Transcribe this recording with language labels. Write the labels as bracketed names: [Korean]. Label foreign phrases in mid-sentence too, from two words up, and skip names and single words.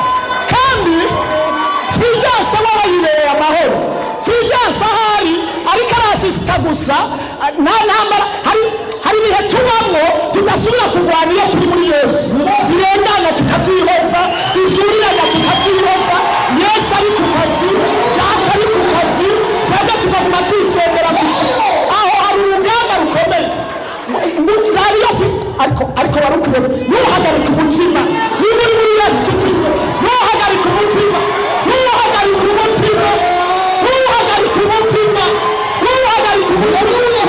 [Rundi] Kandi Fulgence waba yireye amahoro, Fulgence ahari ariko arasisita gusa, nta ntambara. Hari ibihe tubamo tudasubira kurwana iyo turi muri Yesu, birengana tukabyihoza, izurirana tukabyihoza. Yesu ari ku kazi, Data ari ku kazi, twebwe tukaguma twisengera gusa. Aho hari urugamba rukomeye ariko warukwiye. Ntuhagarike umutima niba uri muri Yesu Kristo, ntuhagarike umutima, ntuhagarike umutima, ntuhagarike umutima, ntuhagarike umutima.